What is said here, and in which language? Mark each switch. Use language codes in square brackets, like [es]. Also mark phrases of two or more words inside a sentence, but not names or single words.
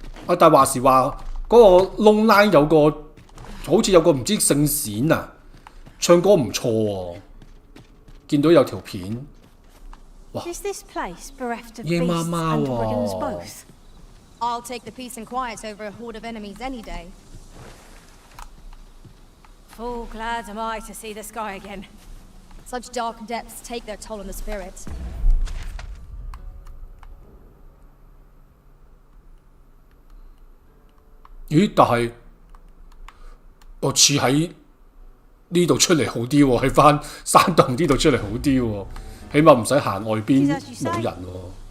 [yue] 啊，但係話時話嗰個 Long Line 有個好似有個唔知聖閃啊，唱歌唔錯喎，見到有條片。哇！ [en] Is this place bereft of [yue] 夜 [en] beasts [yue] 媽媽 [en] and brigands 喎。 both? I'll take the peace and quiet over a horde of enemies any day. Full glad am I to see the sky again. Such dark depths take their toll on the spirit. 咦？ [yue] 但係我似喺呢度出嚟好啲喎，喺翻山洞呢度出嚟好啲喎，起碼唔使行外邊冇人喎。